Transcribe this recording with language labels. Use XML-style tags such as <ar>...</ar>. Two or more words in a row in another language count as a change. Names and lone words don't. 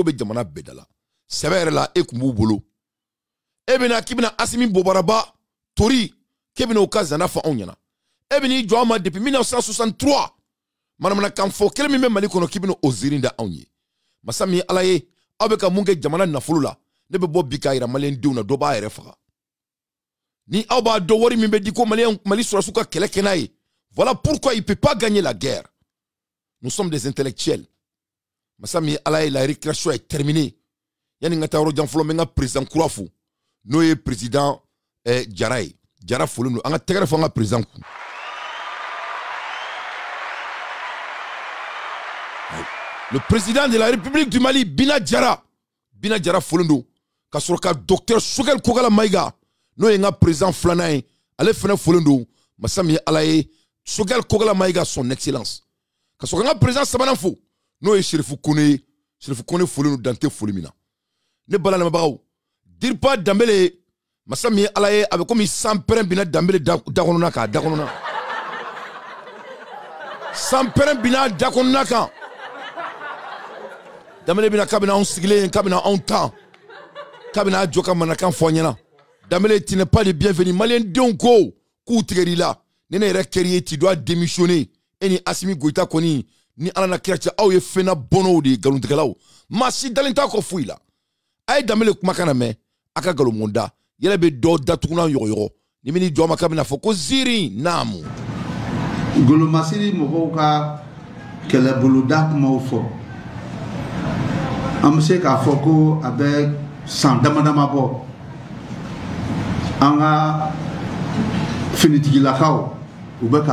<bm>bɛ jamana bɛɛ da la sɛbɛ yɛrɛ la e kun b'u bolo e bɛna k'i bɛna Asimi Bobaraba Tori k'e bɛna o ka zana fɔ anw ɲɛna e bɛna I jɔ an ma depuis 1963 manamanakan fɔ kelen min bɛ Mali kɔnɔ k'i bɛna o ziiri da anw ye masa min Ala ye aw bɛ ka mun kɛ jamana nafolo la ne bɛ bɔ bi k'a yira maliyɛn denw na dɔ b'a yɛrɛ faga ni aw b'a dɔn wari min bɛ di ko Mali sɔrɔsiw ka kɛlɛ kɛ n'a ye</bm> <fr>voilà pourquoi il peut pas gagner la guerre nous sommes des intellectuels</fr> <bm>masa min Ala ye</bm> <fr>la récréation est terminée</fr> <bm>yani n ka taa yɔrɔ jan fɔlɔ n bɛ n ka président kura fo n'o ye président Jara ye Jara folen don an ka tɛgɛrɛ fɔ an ka président kun</bm> <fr>le président de la République du Mali</fr> <bm>Bina Jara folen don ka sɔrɔ ka docteur Sogɛl Kogala Maïga n'o ye n ka président filanan ye ale fɛnɛ folen don masa min Ala ye Sogɛl Kogala Maïga</bm> <fr>son excellence</fr> <bm>ka sɔrɔ ka n ka président sabanan fo n'o ye Sherifu Kone folen don dante foli min na ne bala lamɛnbagaw Diripa Dembélé masa min Ala ye a bɛ komi san pɛrɛn bina Dembélé da kɔnɔna kan da kɔnɔna san pɛrɛn bina da kɔnɔna kan Dembélé bina k'a bɛna anw sigilen k'a bɛna anw tan k'a bɛna a jɔ ka manakan fɔ an ɲɛna Dembélé</bm> <fr>tu n'es pas le bienvenu</fr> <bm>maliyɛn denw ko k'u tigɛr'i la ni ne yɛrɛ kɛr'i ye</bm> <fr>tu dois démissionner</fr> <bm>e ni Asimi Goïta kɔni ni Ala na kira cɛ aw ye fɛnna bɔnɔw de ye nkalontigɛlaw maa si dalen t'a kɔ foyi la a ye Dembélé kumakan na mɛn a ka nkalon da yɛrɛ bɛ dɔ datuguna yɔgɔyɔgɔ ni min jɔ ma k'a bɛna fɔ ko ziiri naamu Golomasiri mɔgɔw ka kɛlɛboloda kumaw fɔ an bɛ se k'a fɔ ko a bɛ san damadama bɔ an ka finitigilakaw u bɛ ka</bm>